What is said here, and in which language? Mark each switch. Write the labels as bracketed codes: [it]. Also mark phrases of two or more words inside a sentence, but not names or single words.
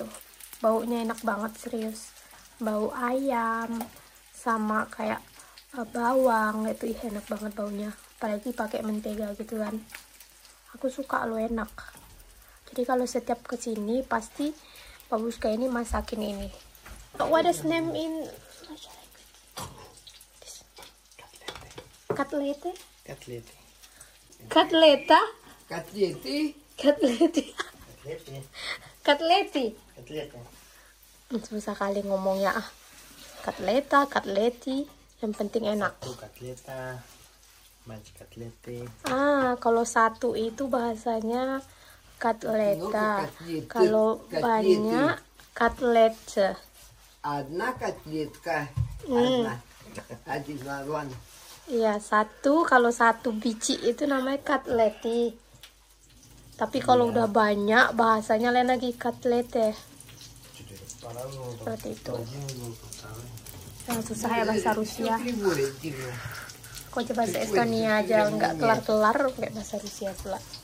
[id] Baunya enak banget, serius. Bau ayam sama kayak bawang itu enak banget baunya. Apalagi pakai mentega gitu kan. Aku suka loh, enak. Jadi kalau setiap kesini pasti Babushka ini masakin ini. [en] What is name in Katlete? [ru] Котлеты. Katleta? Котлеты. Katleti. Котлеты. Katleti. Котлеты. [id] Susah kali ngomongnya. Katleta, katleti, yang penting enak. [ru] Satu котлета. Мать котлеты. [id] Kalau satu itu bahasanya katleta. [ru] Котлеты. [id] Kalau banyak katlet. [ru] Одна котлетка. Одна. Один вагон. [id] Iya, satu. Kalau satu biji itu namanya katleti. Tapi kalau udah banyak bahasanya lain lagi katlete. Seperti itu. Yang susah ya bahasa Rusia. Kok coba bahasa Estonia aja nggak kelar-kelar kayak bahasa Rusia pula.